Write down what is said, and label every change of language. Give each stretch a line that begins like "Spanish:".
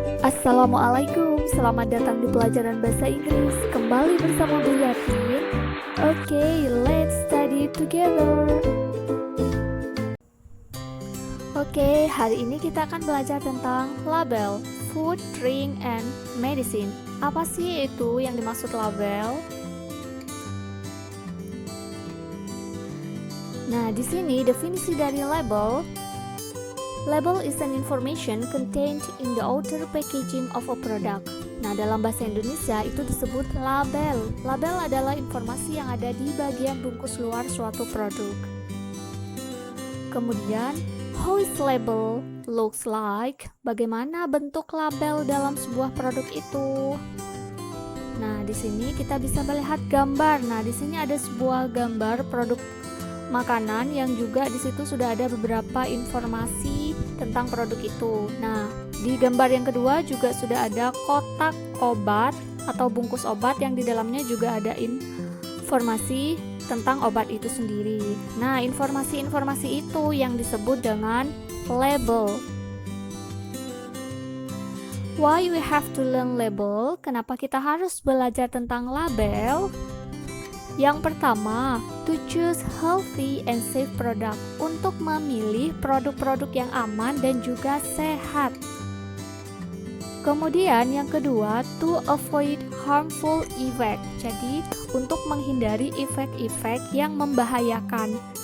Indonesian: Assalamualaikum, selamat datang di pelajaran bahasa Inggris. Kembali bersama Bu Yatin.
English: Oke, let's study together.
Indonesian: Oke, hari ini kita akan belajar tentang label,
English: food, drink, and medicine.
Indonesian: Apa sih itu yang dimaksud label? Nah, di sini definisi dari label.
English: Label is an information contained in the outer packaging of a product.
Indonesian: Nah, dalam bahasa Indonesia itu disebut label. Label adalah informasi yang ada di bagian bungkus luar suatu produk.
English: Kemudian, how is label looks like?
Indonesian: Bagaimana bentuk label dalam sebuah produk itu? Nah, di sini kita bisa melihat gambar. Nah, di sini ada sebuah gambar produk makanan yang juga di situ sudah ada beberapa informasi tentang produk itu. Nah, di gambar yang kedua juga sudah ada kotak obat atau bungkus obat yang di dalamnya juga ada informasi tentang obat itu sendiri. Nah, informasi-informasi itu yang disebut dengan label.
English: Why we have to learn label?
Indonesian: Kenapa kita harus belajar tentang label? Yang pertama,
English: to choose healthy and safe product,
Indonesian: untuk memilih produk-produk yang aman dan juga sehat. Kemudian yang kedua,
English: to avoid harmful effect,
Indonesian: jadi untuk menghindari efek-efek yang membahayakan.